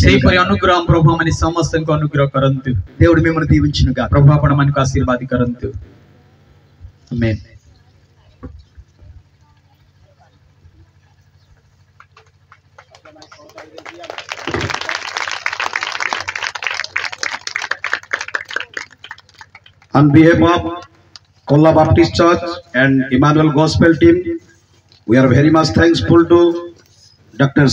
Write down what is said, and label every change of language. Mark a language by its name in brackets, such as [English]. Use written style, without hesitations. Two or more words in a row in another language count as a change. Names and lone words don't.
[Odia] ସେହିପରି ଅନୁଗ୍ରହ ପ୍ରଭୁ ମାନେ ସମସ୍ତଙ୍କୁ ଅନୁଗ୍ରହ କରନ୍ତୁ [Telugu] దేవుడు మిమ్మల్ని దీవించునుగా. [Odia] ପ୍ରଭୁ ଆପଣ ମାନଙ୍କୁ ଆଶୀର୍ବାଦ କରନ୍ତୁ ଆମେନ୍। [English] On behalf of Kolla Baptist Church and Emmanuel Gospel Team, we are very much thankful to Dr.